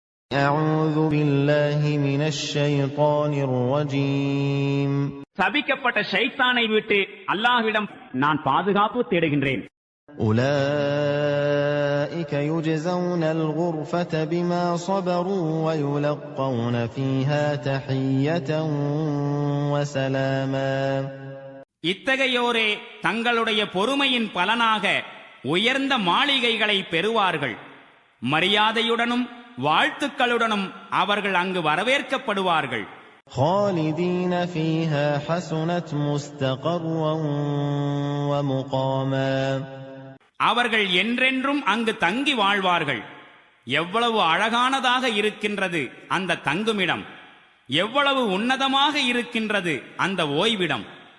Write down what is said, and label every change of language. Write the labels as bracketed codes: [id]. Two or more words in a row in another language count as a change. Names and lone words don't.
[ar] أعوذ بالله من الشيطان الرجيم. [ta] சபிக்கப்பட்ட ஷைத்தானை விட்டு அல்லாஹ்விடம் நான் பாதுகாப்பு தேடுகின்றேன். [ar] أولئك يجزون الغرفة بما صبروا ويلقون فيها تحية وسلاما. [ta] இத்தகையோரே தங்களுடைய பொறுமையின் பலனாக உயர்ந்த மாளிகைகளை பெறுவார்கள். மரியாதையுடனும் வாழ்த்துக்களுடனும் அவர்கள் அங்கு வரவேற்கப்படுவார்கள். [ar] خالدين فيها حسنت مستقرا ومقاما. [ta] அவர்கள் என்றென்றும் அங்கு தங்கி வாழ்வார்கள். எவ்வளவு அழகானதாக இருக்கின்றது அந்த தங்குமிடம், எவ்வளவு உன்னதமாக இருக்கின்றது அந்த ஓய்விடம்.